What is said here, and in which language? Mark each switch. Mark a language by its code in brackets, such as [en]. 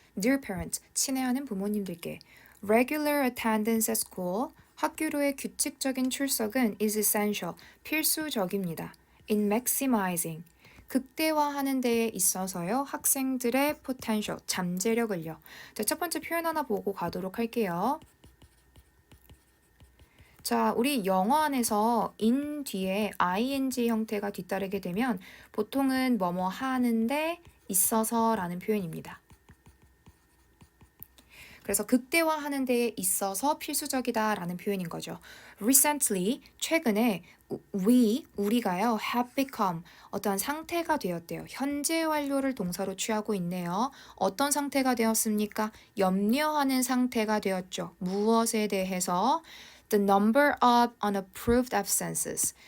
[en] Dear parents, [ko] 친애하는 부모님들께. [en] Regular attendance at school, [ko] 학교로의 규칙적인 출석은 [en] is essential, [ko] 필수적입니다. [en] In maximizing, [ko] 극대화하는 데에 있어서요. 학생들의 potential, 잠재력을요. 자, 첫 번째 표현 하나 보고 가도록 할게요. 자, 우리 영어 안에서 in 뒤에 ing 형태가 뒤따르게 되면 보통은 뭐뭐 하는데 있어서라는 표현입니다. 그래서 극대화하는 데에 있어서 필수적이다라는 표현인 거죠. [en] Recently, [ko] 최근에 우리가요, [en] have become, [ko] 어떠한 상태가 되었대요. 현재 완료를 동사로 취하고 있네요. 어떤 상태가 되었습니까? 염려하는 상태가 되었죠. 무엇에 대해서? [en] The number of unapproved absences.